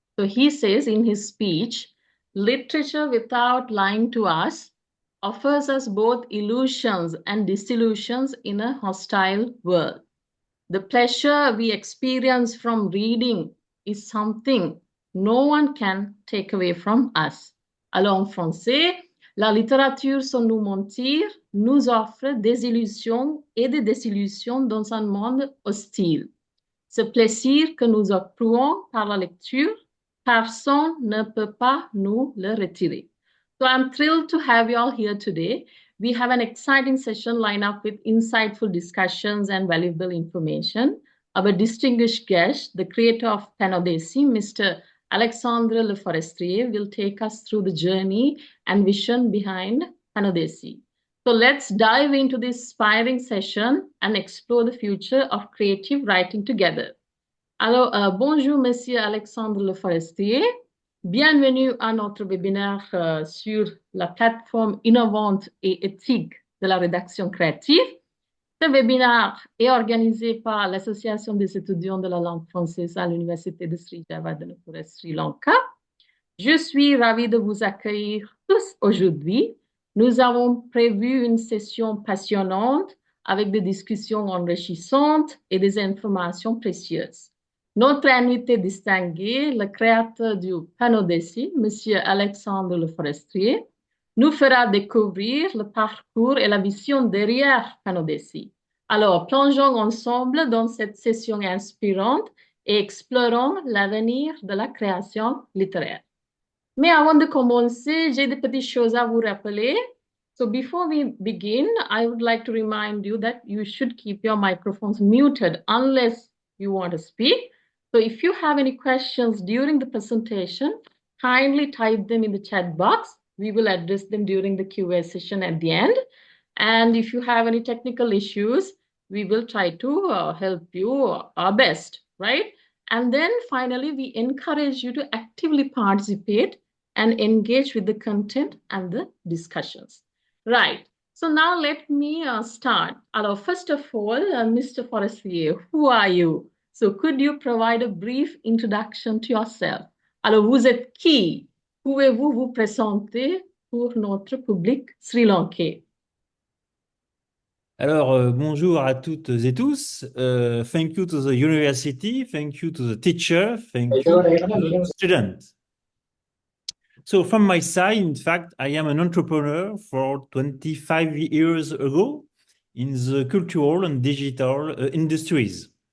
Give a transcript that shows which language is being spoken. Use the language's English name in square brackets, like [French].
[English] So he says in his speech, literature without lying to us offers us both illusions and disillusions in a hostile world. The pleasure we experience from reading is something no one can take away from us. [French] Alors en français, la littérature sans nous mentir nous offre des illusions et des désillusions dans un monde hostile. Ce plaisir que nous éprouvons par la lecture, personne ne peut pas nous le retirer. [English] So I'm thrilled to have you all here today. We have an exciting session lined up with insightful discussions and valuable information. Our distinguished guest, the creator of Panodyssey, Mr. Alexandre Le Forestier, will take us through the journey and vision behind Panodyssey. So let's dive into this inspiring session and explore the future of creative writing together. [French] Alors, bonjour, Monsieur Alexandre Le Forestier. Bienvenue à notre webinaire sur la plateforme innovante et éthique de la rédaction créative. Ce webinaire est organisé par l'Association des étudiants de la langue française à l'Université de Sri Jayewardenepura, Sri Lanka. Je suis ravie de vous accueillir tous aujourd'hui. Nous avons prévu une session passionnante avec des discussions enrichissantes et des informations précieuses. Notre invité distingué, le créateur du Panodyssey, M. Alexandre Le Forestier, nous fera découvrir le parcours et la vision derrière Panodyssey. Alors, plongeons ensemble dans cette session inspirante et explorons l'avenir de la création littéraire. Mais avant de commencer, j'ai des petites choses à vous rappeler. [English] So before we begin, I would like to remind you that you should keep your microphones muted unless you want to speak. So if you have any questions during the presentation, kindly type them in the chat box. We will address them during the Q&A session at the end. And if you have any technical issues, we will try to help you our best, right? And then finally, we encourage you to actively participate and engage with the content and the discussions. Right. So now let me start. Alors, first of all, Mr. Forestier, who are you? So could you provide a brief introduction to yourself? [French] Alors, vous êtes qui? Pouvez-vous vous présenter pour notre public sri-lankais? Alors, bonjour à toutes et tous. [English] Thank you to the university, thank you to the teacher, thank you to the students. So from my side, in fact, I am an entrepreneur for 25 years ago in the cultural and digital industries.